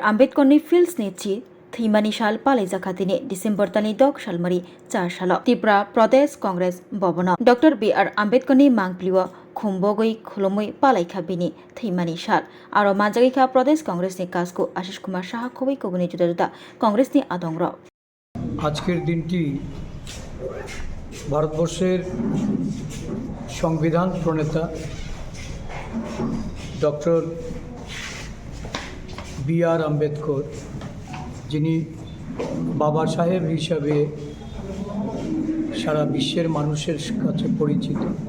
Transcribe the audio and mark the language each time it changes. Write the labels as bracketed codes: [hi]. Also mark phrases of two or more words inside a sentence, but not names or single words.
[trp] आम्बेडकरनि फिल्ड्स नेची थैमानि साल पालायजाखाथिनि डिसेम्बर दाननि 10 सालमारि 4 सालाव त्रिपुरा प्रदेश कांग्रेस भवनाव डॉक्टर बी.आर. आम्बेडकरनि मांग्लिउ खुंबोगै खुलुमै पालायखा बिनि थैमानि साल आरो मानजागैखा प्रदेश कांग्रेसनि काजखौ आशिष कुमार साहा खबै कबुनि जुदा जुदा कांग्रेसनि आदंग [bn] আজকের দিনটি ভারতবর্ষের সংবিধান প্রণেতা ডক্টর বি.আর. আম্বেদকর, যিনি বাবা সাহেব হিসাবে সারা বিশ্বের মানুষের কাছে পরিচিত।